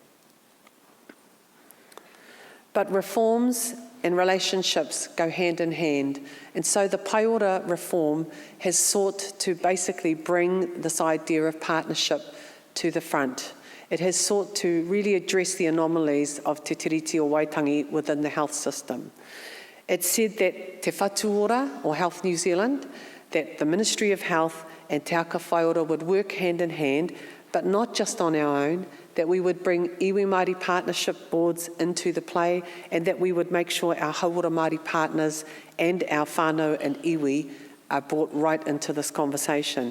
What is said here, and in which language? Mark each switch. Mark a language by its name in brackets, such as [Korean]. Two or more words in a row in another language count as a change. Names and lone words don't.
[English] But reforms and relationships go hand in hand. And so the Paiora reform has sought to basically bring this idea of partnership to the front. It has sought to really address the anomalies of te tiriti o Waitangi within the health system. It said that Te Whatuora, or Health New Zealand, that the Ministry of Health and Te Aka Whairo would work hand in hand, but not just on our own, that we would bring [Māori] iwi Māori [English] partnership boards into the play, and that we would make sure our [Māori] hauora Māori [English] partners and our whānau and iwi are brought right into this conversation.